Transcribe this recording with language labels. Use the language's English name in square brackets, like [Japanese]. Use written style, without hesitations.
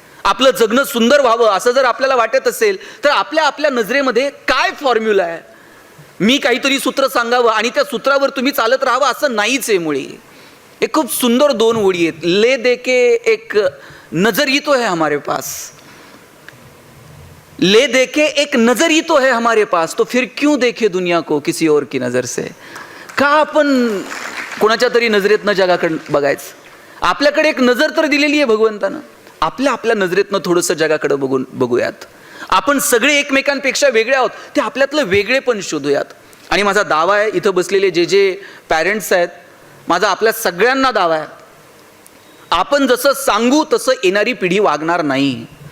[Marathi] आपलं जगणं सुंदर व्हावं असं जर आपल्याला वाटत असेल तर आपल्या नजरेमध्ये काय फॉर्म्युला आहे? मी काहीतरी सूत्र सांगावं आणि त्या सूत्रावर तुम्ही चालत राहावं असं नाहीच आहे मुळी. एक खूप सुंदर 2 ओळी आहेत. [Hindi] ले देके एक नजर तो है हमारे पास, ले देके एक नजर तो है हमारे पास, तो फिर क्यों देखे दुनिया को किसी और की नजर से. [Marathi] का आपण कोणाच्या तरी नजरेतनं जगाकडे बघायचं? आपल्याकडे एक नजर तर दिलेली आहे भगवंतानं. आपल्या नजरेतनं थोडंसं जगाकडे बघूयात. आपण सगळे एकमेकांपेक्षा वेगळे आहोत, ते आपल्यातलं वेगळे पण शोधूयात. आणि माझा दावा आहे, इथं बसलेले जे पॅरेंट्स आहेत, माझा आपल्या सगळ्यांना दावा आहे, आपण जसं सांगू तसं येणारी पिढी वागणार नाही.